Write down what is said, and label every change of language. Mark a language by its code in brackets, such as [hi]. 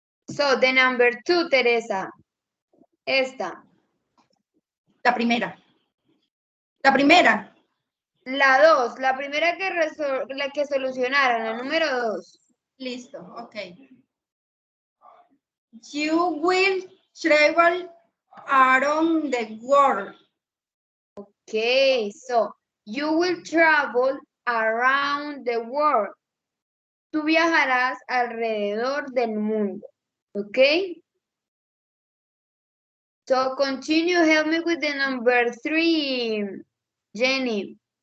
[en] So, the number 2, Teresa. Esta. [es] La primera. La primera. La 2, la primera la que solucionaron, la número 2. Listo, ok. [en] You will travel around the world. Okay, so you will travel around the world. [es] Tú viajarás alrededor del mundo. [en] Okay? So continue, help me with the number 3, Jenny.